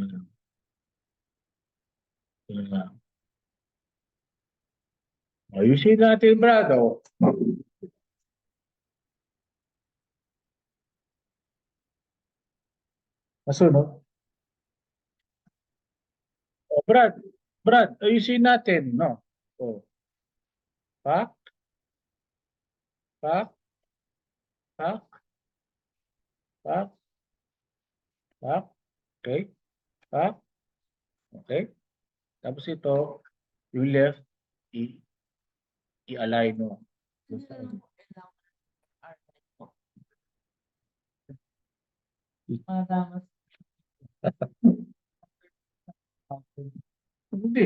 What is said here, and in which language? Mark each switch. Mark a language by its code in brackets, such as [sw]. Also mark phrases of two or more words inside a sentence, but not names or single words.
[tl] Tingnan lang. Ayusin natin, Brad. Oh. Masunod. Oh, Brad, ayusin natin, no? Oh, pak, pak, pak, pak, pak. Okay, pak. Okay. Tapos ito, yung left, i- i-align mo. Madamas. Hindi.